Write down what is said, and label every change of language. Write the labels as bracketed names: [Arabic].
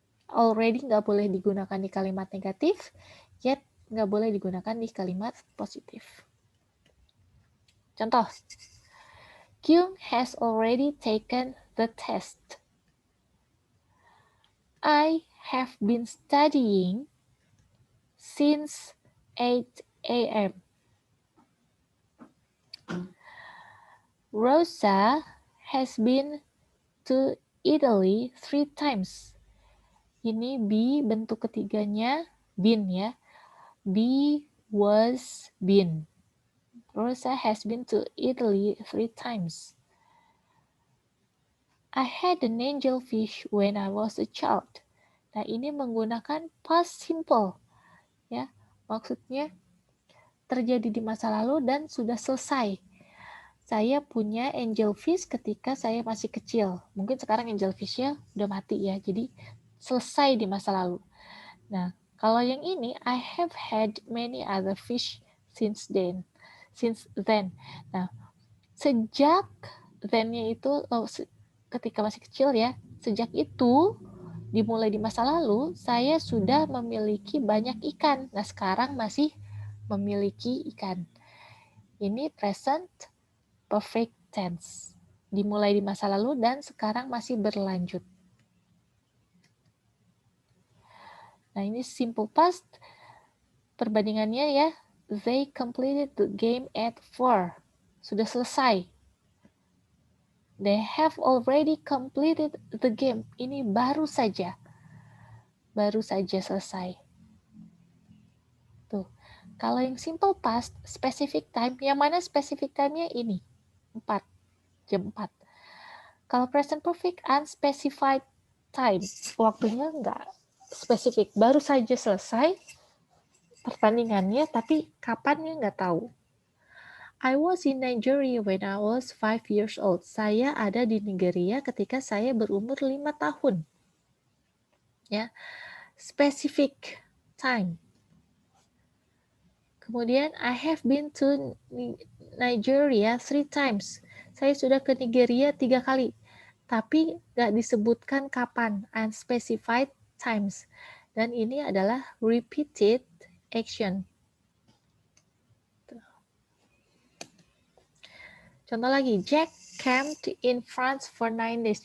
[Indonesian] Already nggak boleh digunakan di kalimat negatif, yet nggak boleh digunakan di kalimat positif. [English] Contoh, Kyung has already taken the test. I have been studying since 8 a.m. Rosa has been to Italy 3 times. [Indonesian] Ini be bentuk ketiganya been ya. Be, was, been. [English] Rosa has been to Italy 3 times. I had an angelfish when I was a child. [Indonesian] Nah, ini menggunakan past simple. Ya, maksudnya terjadi di masa lalu dan sudah selesai. Saya punya angelfish ketika saya masih kecil. Mungkin sekarang angelfish-nya udah mati ya. Jadi selesai di masa lalu. Nah, kalau yang ini [English] I have had many other fish since then. Nah, [Indonesian] Sejak then-nya itu ketika masih kecil ya, sejak itu dimulai di masa lalu, saya sudah memiliki banyak ikan. Nah, sekarang masih memiliki ikan. Ini present perfect tense. Dimulai di masa lalu dan sekarang masih berlanjut. Nah, ini simple past. Perbandingannya ya, [English] they completed the game at 4. [Indonesian] Sudah selesai. [English] They have already completed the game. [Indonesian] Ini baru saja. Baru saja selesai. Tuh. Kalau yang simple past, specific time, yang mana specific time-nya ini? 4. Jam 4. Kalau present perfect, unspecified time. Waktunya enggak spesifik. Baru saja selesai pertandingannya, tapi kapannya nggak tahu. [English] I was in Nigeria when I was 5 years old. [Indonesian] Saya ada di Nigeria ketika saya berumur 5 tahun. [English] Ya, specific time. Kemudian, I have been to Nigeria 3 times. [Indonesian] Saya sudah ke Nigeria 3 kali. Tapi nggak disebutkan kapan, unspecified times. Dan ini adalah repeated action. [English] Contoh lagi, Jack camped in France for 9 days.